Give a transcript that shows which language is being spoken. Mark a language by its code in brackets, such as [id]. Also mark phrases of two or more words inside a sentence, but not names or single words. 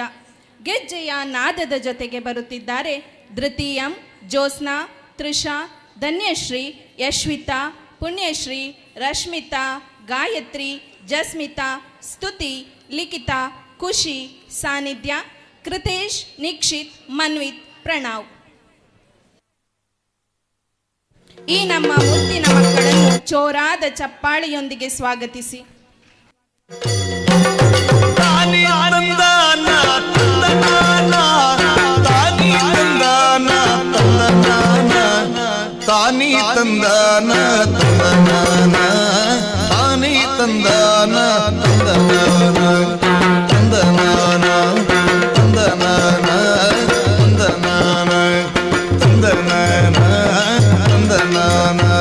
[kn] ಗೆಜ್ಜೆಯ ನಾದದ ಜೊತೆಗೆ ಬರುತ್ತಿದ್ದಾರೆ ಧೃತೀಯಂ, ಜ್ಯೋತ್ಸ್ನಾ, ತೃಷಾ, ಧನ್ಯಶ್ರೀ, ಯಶ್ವಿತಾ, ಪುಣ್ಯಶ್ರೀ, ರಶ್ಮಿತಾ, ಗಾಯತ್ರಿ, ಜಸ್ಮಿತಾ, ಸ್ತುತಿ, ಲಿಖಿತಾ, ಖುಷಿ, ಸಾನ್ನಿಧ್ಯ, ಕೃತೇಶ್, ನಿಕ್ಷಿತ್, ಮನ್ವಿತ್, ಪ್ರಣವ್. ಈ ನಮ್ಮ ಮುದ್ದಿನ ಮಕ್ಕಳನ್ನು ಚೋರಾದ ಚಪ್ಪಾಳೆಯೊಂದಿಗೆ ಸ್ವಾಗತಿಸಿ. ತಾನಿ ತಂದಾನ ತಂದನಾನ ತಾನಿ ತಂದಾನ ತಂದನಾನ ತಾನಿ ತಂದಾನ ತಂದನಾನ ತಾನಿ ತಂದಾನ ತಂದನಾನ ತಂದನಾನ ತಂದನಾನ ತಂದನಾನ ತಂದನಾನ ತಂದನಾನ